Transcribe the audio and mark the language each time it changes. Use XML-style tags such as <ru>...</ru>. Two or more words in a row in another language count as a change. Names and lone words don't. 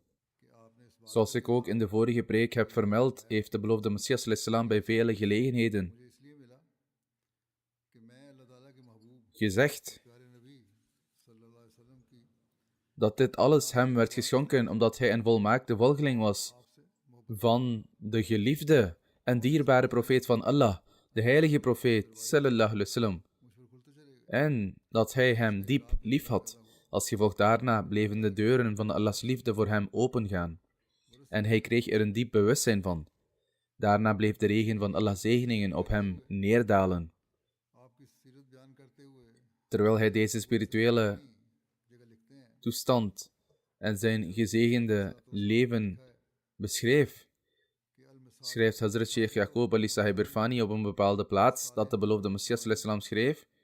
<nl>Zoals ik ook in de vorige preek heb vermeld, heeft de beloofde Messias ﷺ bij vele gelegenheden gezegd dat dit alles hem werd geschonken omdat hij een volmaakte volgeling was van de geliefde en dierbare profeet van Allah, de heilige profeet</nl> <ar>صلى الله عليه وسلم,</ar> <nl>en dat hij hem diep lief had. Als gevolg daarna bleven de deuren van Allahs liefde voor hem opengaan en hij kreeg er een diep bewustzijn van. Daarna bleef de regen van Allahs zegeningen op hem neerdalen. Terwijl hij deze spirituele toestand en zijn gezegende leven beschreef, schrijft Hazrat Sheikh Yaqub Ali Sahib Irfani op een bepaalde plaats dat de beloofde Messias ﷺ schreef:</nl>